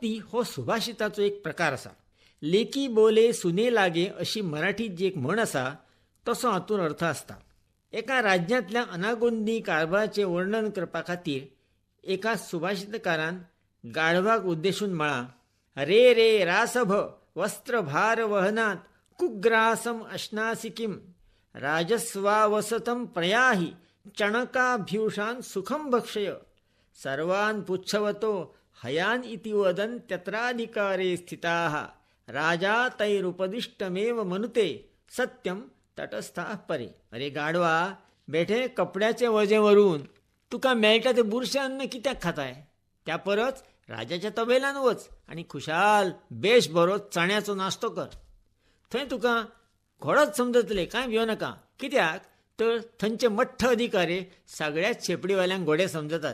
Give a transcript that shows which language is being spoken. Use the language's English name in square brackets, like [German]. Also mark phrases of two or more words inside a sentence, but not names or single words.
[Konkani] अन्योक्ती हो सुभाषिताचो एक प्रकार आसा. [Marathi] लेकी बोले सुने लागे [Konkani] अशी मराठीत जी एक म्हण असा तसो हातून अर्थ असता. एका राज्यांतल्या अनागोंदी कारभाराचे वर्णन करपा खातीर एका सुभाषितकारान गाढवाक उद्देशून म्हळा, [Sanskrit] रे रे रासभ वस्त्रभार वहनात कुग्रासम अश्नासि किम राजस्वावसतं प्रयाहि चणकाभ्यूषान सुखम भक्षय सर्वान पुच्छवतो हयान इति वदन तत्राधिकारे स्थिताः राजा तैरुपदिष्टमेव मनुते सत्यम तटस्थाः परे. [Konkani] अरे गाढवा, बेठे कपड्याचे वजे वरून तुका मेळटा ते बुरशे अन्न कित्याक खाताय? त्या परस राजाच्या तबेलान वच आणि खुशाल बेश बरो चण्याचो नाश्तो कर. थंय तुका घोडोच समजतले, कांय भियो नाका. कित्याक तर थंयचे मठ्ठ अधिकारी सगळ्याच शेपडीवाल्यांक घोडे समजतात.